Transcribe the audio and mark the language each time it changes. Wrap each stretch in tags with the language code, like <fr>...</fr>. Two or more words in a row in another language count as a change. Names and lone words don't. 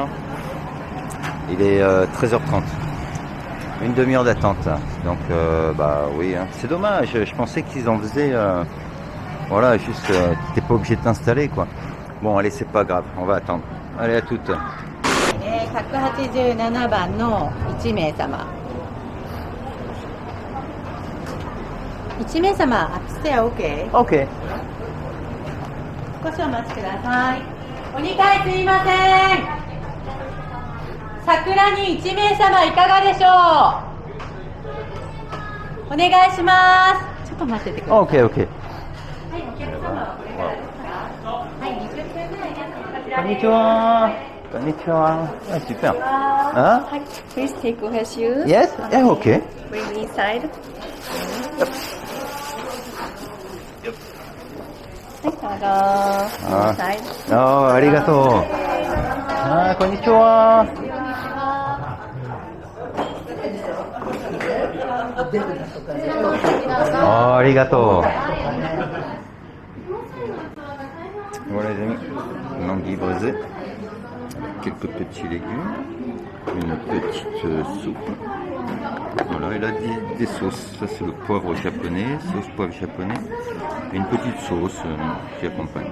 <fr>Il est 13h30. Une demi-heure d'attente. Hein. Donc bah oui, hein. C'est dommage, je pensais qu'ils en faisaient voilà, juste t'es pas obligé de t'installer quoi. Bon allez, c'est pas grave, on va attendre. Allez, à toutes.</fr> <ja>187 番の1名様。1名様、</ja> <en>upstairs OK?</en> <ja>OK。少しお待ちください。お二階すいません。桜に1名様いかがでしょう？お願いします。ちょっと待っててください。</ja> <en>OK OK。</en> <ja>はい、お客様はこれからですか？はい、20分ぐらいです。こちらです。こんにちは。こんにちは。</ja> <fr>Ah, super. Hein?</fr> <en>Hi, please take off your shoes. Yes? Yeah, OK. Bring me inside. Ah. Inside.</en> <ja>Oh, arigato. Ah, こんにちは。Oh, arigato.</ja> <fr>Voilà les amis, l'anguille braisée, quelques petits légumes, une petite soupe. Voilà, et là des sauces. Ça c'est le poivre japonais, sauce poivre japonais, et une petite sauce qui accompagne.</fr>